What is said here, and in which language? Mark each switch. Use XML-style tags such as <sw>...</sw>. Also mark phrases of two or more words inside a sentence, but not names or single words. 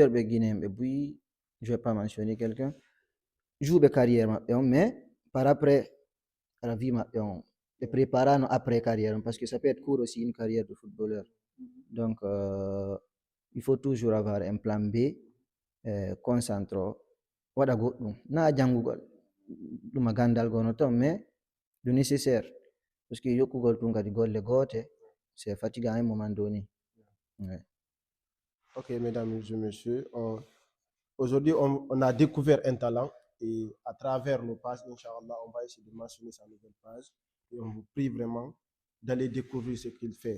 <fr>Un joueur guinéen, je ne vais pas mentionner quelqu'un, jouer carrière mais par après la vie de préparer après carrière parce que ça peut être court aussi une carrière de footballeur. Donc il faut toujours avoir un plan B concentré</fr> <ff>waɗa goɗɗum na jangugol ɗum gandal gono ton</ff> <fr>mais le nécessaire parce que</fr> <ff>yokkugol tun kadi golle goote</ff> <fr>c'est fatigant à un moment donné. Ouais. Ok, mesdames et messieurs, aujourd'hui, on a découvert un talent et à travers nos pages, Inch'Allah, on va essayer de mentionner sa nouvelle page et on vous prie vraiment d'aller découvrir ce qu'il fait.</fr>